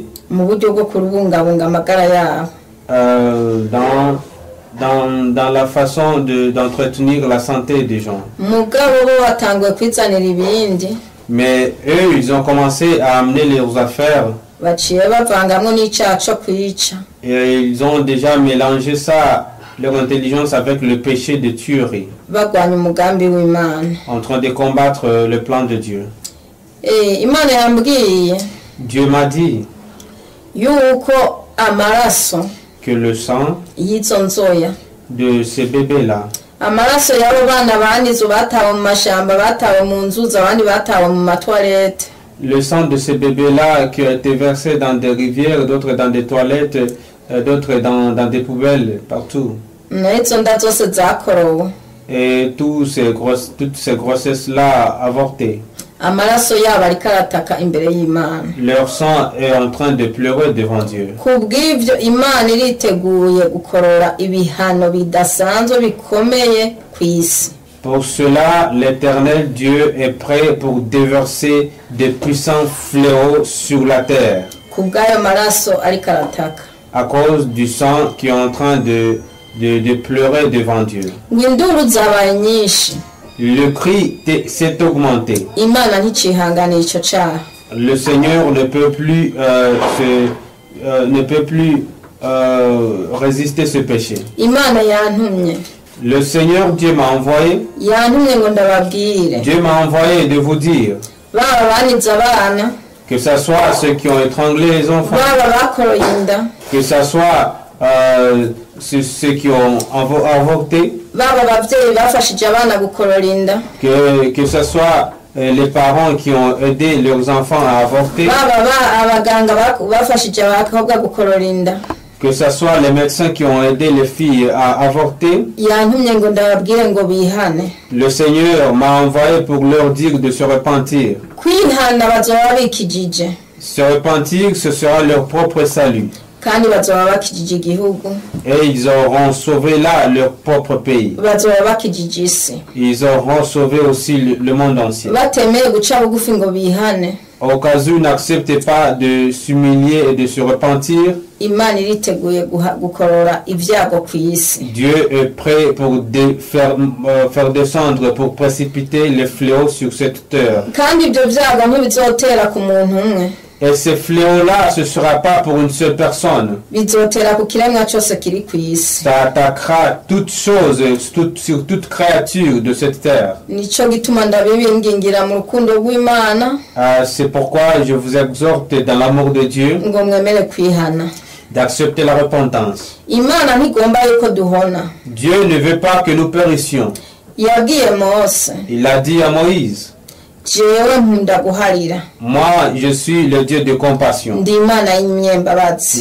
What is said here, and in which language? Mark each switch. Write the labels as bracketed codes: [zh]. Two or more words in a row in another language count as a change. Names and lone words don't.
[rn] mu buryo bwo kubungabunga amagara yabo. [fr] dans la façon d'entretenir la santé des gens. [rn] mugabo bo batanguye kwizanira ibindi [fr] Mais eux, ils ont commencé à amener leurs affaires [rn] baciye bavangamwo n'icyaha cyo kwica. [fr] et ils ont déjà mélangé ça leur intelligence avec le péché de tuerie, [rn] bagwanya umugambi w'Imana. [fr] en train de combattre le plan de Dieu. [rn] Imana yambwiye [fr] Dieu m'a dit [rn] yuko amaraso [fr] que le sang [rn] y'izo nzoya, [fr] de ces bébés-là, [rn] amaraso y'abo bana banizo batawe mu mashamba, batawe mu nzuzi, abandi batawe mu matwarete, [fr] le sang de ces bébés-là qui a été versé dans des rivières, d'autres dans des toilettes, d'autres dans des poubelles, partout. [rn] n'izo nda zose zakorowe, [fr] Et toutes ces grossesses-là avortées, [rn] amaraso yabo ariko arataka imbere y'Imana. [fr] leur sang est en train de pleurer devant Dieu. [rn] Kubw'ivyo Imana iriteguye gukorora ibihano bidasanzwe bikomeye ku isi. [fr] Pour cela, l'Éternel Dieu est prêt pour déverser des puissants fléaux sur la terre [rn] Kubw'ayo maraso ariko arataka. [fr] à cause du sang qui est en train de pleurer devant Dieu. [rn] Induru zabaye nyinshi, [fr] Le cri s'est augmenté. [rn] Imana nticihanganiye ico caha. [fr] Le Seigneur ne peut plus, résister ce péché. [rn] Imana yantumye, [fr] Le Seigneur Dieu m'a envoyé. [rn] yantumye ngo ndababwire, [fr] Dieu m'a envoyé de vous dire [rn] baba banize abana, [fr] que ce soit ceux qui ont étranglé les enfants, [rn] baba bakoroye inda, [fr] que ce soit ceux qui ont avorté, [rn] baba abavyeyi bafashije abana gukorora inda, [fr] que ce soit les parents qui ont aidé leurs enfants à avorter, [rn] baba abaganga bafashije abakobwa gukorora inda. [fr] que ce soit les médecins qui ont aidé les filles à avorter. [rn] Yantumye ngo ndababwire ngo bihane. [fr] Le Seigneur m'a envoyé pour leur dire de se repentir. [rn] Kwihana bazoba bikijije, [fr] Se repentir, ce sera leur propre salut. [rn] kandi bazoba bakijije igihugu, [fr] Et ils auront sauvé là leur propre pays. [rn] bazoba bakijije isi. [fr] Ils auront sauvé aussi le monde entier. [rn] Batemeye guca bugufi ngo bihane, [fr] Au cas où n'acceptez pas de s'humilier et de se repentir, [rn] Imana iriteguye gukorora ibyago ku isi. [fr] Dieu est prêt pour faire descendre, pour précipiter les fléaux sur cette terre. [rn] Kandi ibyo byago ntibizotera ku muntu umwe, [fr] Et ces fléaux-là, ce ne sera pas pour une seule personne. [rn] bizotera ku kiremwa cyose kiri ku isi. [fr] Ça attaquera toute chose, sur toute créature de cette terre. [rn] Nico gituma ndabibingingira mu rukundo rw'Imana [fr] C'est pourquoi je vous exhorte dans l'amour de Dieu [rn] ngo mwemere kwihana. [fr] d'accepter la repentance. [rn] Imana ntigomba yuko duhona. [fr] Dieu ne veut pas que nous périssions. [rn] Yabwiye Mose, [fr] Il a dit à Moïse, [rn] jewe nkunda guharira, [fr] moi je suis le Dieu de compassion. [rn] ndi Imana y'imyembabazi.